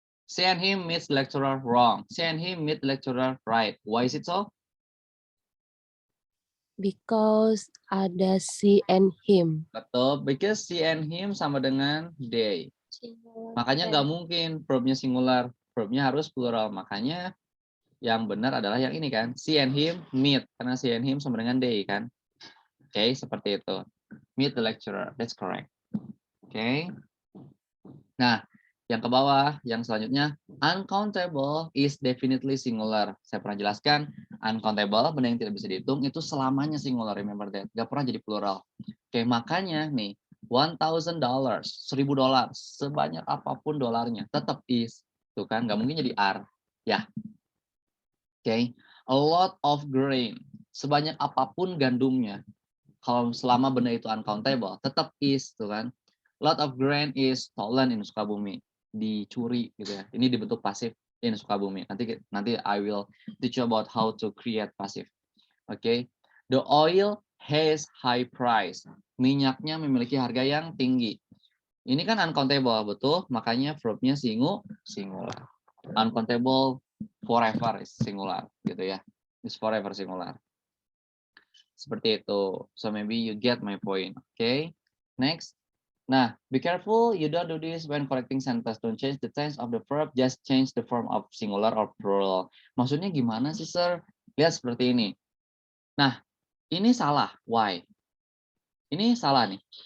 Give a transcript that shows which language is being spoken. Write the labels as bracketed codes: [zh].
[en] She and him meet lecturer wrong. She and him meet lecturer right. Why is it so? Because ada she and him. Betul, because she and him sama dengan they. [id] Makanya nggak mungkin verbnya singular. Verbnya harus plural. Makanya yang benar adalah yang ini kan. [en] She and him meet. [id] Karena she and him sama dengan they kan. Oke, seperti itu. [en] Meet the lecturer. That's correct. Oke. Nah, [id] Yang ke bawah, yang selanjutnya, [en] uncountable is definitely singular. [id] Saya pernah jelaskan, uncountable, benda yang tidak bisa dihitung, itu selamanya singular, [en] remember that. [id] Gak pernah jadi plural. Oke, makanya nih, $1,000, $1.000, sebanyak apapun dolarnya, tetap is. Tuh kan, gak mungkin jadi are. Ya. Oke, a lot of grain, sebanyak apapun gandumnya. Kalau selama benda itu [en] uncountable, tetap is, [id] tuh kan. [en] Lot of grain is stolen in Sukabumi. [id] Dicuri gitu ya. Ini dibentuk pasif in Sukabumi. [en] Nanti I will teach you about how to create pasif. Oke. The oil has high price. [id] Minyaknya memiliki harga yang tinggi. Ini kan uncountable, betul? Makanya verbnya singular. [en] Uncountable forever is singular [id] gitu ya. [en] Is forever singular. [id] Seperti itu. [en] So maybe you get my point. Okay. Next. Nah, be careful you don't do this when correcting sentence. Don't change the tense of the verb, just change the form of singular or plural. [id] Maksudnya gimana sih, Sir? Lihat seperti ini. Nah, ini salah. Why? Ini salah nih.